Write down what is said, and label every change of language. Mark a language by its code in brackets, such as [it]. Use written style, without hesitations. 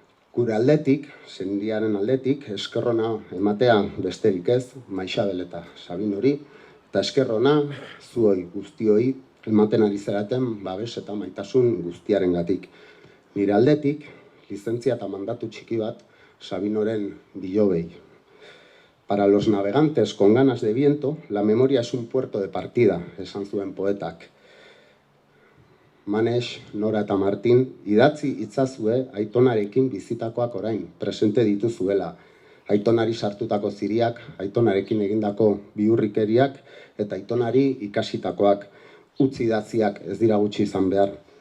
[eu] Gure aldetik, sendiaren aldetik, eskerrona ematea besterik ez, Maixabel eta Sabinori, eta eskerrona zuoi guztioi ematen ari zeraten babes eta maitasun guztiarengatik. Nire aldetik, lizentzia eta mandatu txiki bat Sabinoren bilobei. [es] Para los navegantes con ganas de viento, la memoria es un puerto de partida, [eu] esan zuen poetak. Manes, Nora eta Martin, idatzi itzazue aitonarekin bizitakoak orain, presente dituzuela. Aitonari sartutako ziriak, aitonarekin egindako bihurrikeriak eta aitonari ikasitakoak, utzi idatziak ez dira gutxi izan behar.